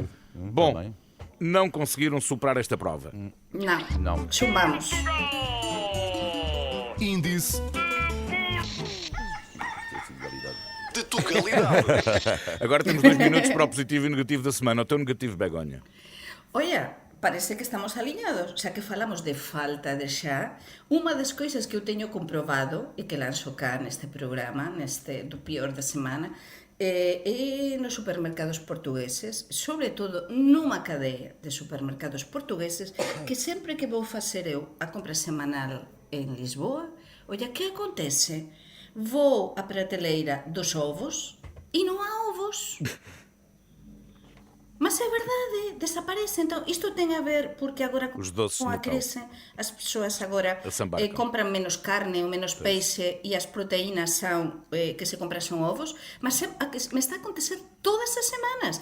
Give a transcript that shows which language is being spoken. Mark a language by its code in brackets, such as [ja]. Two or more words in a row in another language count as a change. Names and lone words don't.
[pt] Bom, não conseguiram superar esta prova. Não. Chumbamos. Índice de Tugalidade. Agora temos 2 minutos para o positivo e negativo da semana. O teu negativo, Begonha. [gl] Oia, parece que estamos aliñados, xa que falamos de falta de chá. Unha das coisas que eu teño comprobado e que lanzo cá neste programa, neste do pior da semana, é nos supermercados portugueses, sobre todo nunha cadea de supermercados portugueses, que sempre que vou facer eu a compra semanal en Lisboa, oia, que acontece? Vou á prateleira dos ovos e non há ovos. [pt] Mas é verdade, desaparece. Então, isto tem a ver porque agora Os doces com a no pão. [gl] crise as persoas agora [pt] Desembarcam. [gl] compram menos carne ou menos peixe e as proteínas são, que se compram são ovos, mas me está a acontecer todas as semanas.